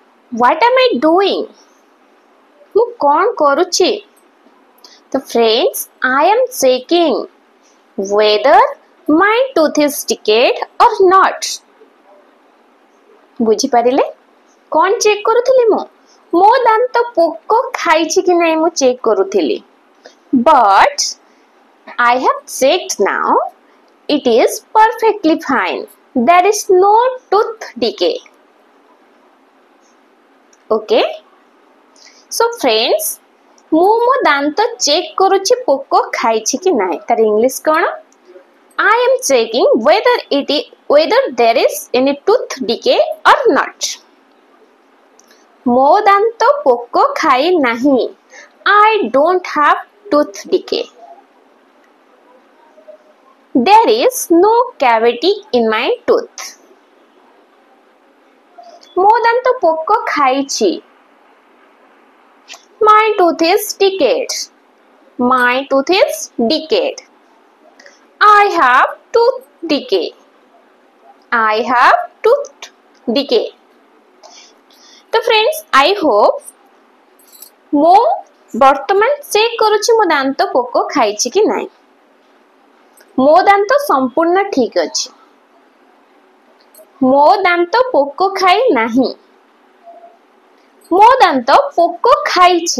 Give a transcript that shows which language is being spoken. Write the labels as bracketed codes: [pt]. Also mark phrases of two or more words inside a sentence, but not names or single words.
[en] What am I doing? [or] ମୁଁ କ'ଣ କରୁଛି? [en] So friends, I am checking whether my tooth is decayed or not. [or] ବୁଝିପାରିଲେ? କ'ଣ ଚେକ୍ କରୁଥିଲି ମୁଁ? ମୋ ଦାନ୍ତ ପୋକ ଖାଇଛି କି ନାହିଁ ମୁଁ ଚେକ୍ କରୁଥିଲି. [en] But I have checked now. It is perfectly fine. There is no tooth decay. Okay? So friends, [or] ମୁଁ ମୋ ଦାନ୍ତ ଚେକ୍ କରୁଛି ପୋକ ଖାଇଛି କି ନାହିଁ. ତାର ଇଂଲିଶ କ'ଣ? [en] I am checking whether there is any tooth decay or not. [or] ମୋ ଦାନ୍ତ ପୋକ ଖାଇ ନାହିଁ. [en] I don't have tooth decay. There is no cavity in my tooth. [or] ମୋ ଦାନ୍ତ ପୋକ ଖାଇଛି. [en] My tooth is decayed. My tooth is decayed. I have tooth decay. I have tooth decay. to friends, I hope [or] ମୋ ବର୍ତ୍ତମାନ ଚେକ୍ କରୁଛି ମୋ ଦାନ୍ତ ପୋକ ଖାଇଛି କି ନାହିଁ. ମୋ ଦାନ୍ତ ସମ୍ପୂର୍ଣ୍ଣ ଠିକ୍ ଅଛି. ମୋ ଦାନ୍ତ ପୋକ ଖାଇ ନାହିଁ. ମୋ ଦାନ୍ତ ପୋକ ଖାଇଛି.